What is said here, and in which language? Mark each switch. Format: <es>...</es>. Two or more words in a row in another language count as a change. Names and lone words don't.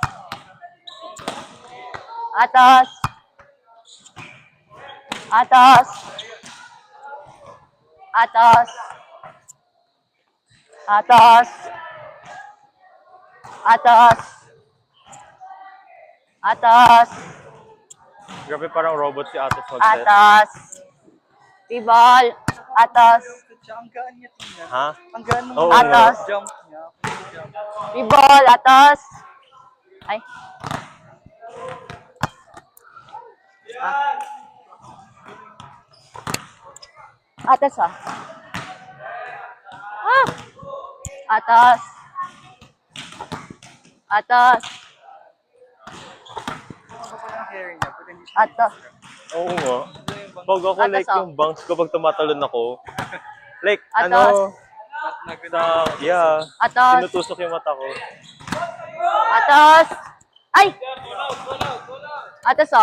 <tl>Atas. Atas. Atas. Atas. Atas. Atas. Grabe, parang robot si Atos mag-set. Atas. Tibal. Atas. Ang gaan niya tingnan. Ha? Ang gaan ng Oo. Atas. jump niya. Jump. Tibal. Atas. Ay. Atas ah. Ah. Atas. Atas. Ano pa yung hair niya? But hindi siya. Atas. Oo nga. Pag ako, Atas, like, oh. yung bounce ko pag tumatalon ako, like, Atas. yeah, Atas. tinutusok yung mata ko. Atas. Ay! Atas oh.</tl>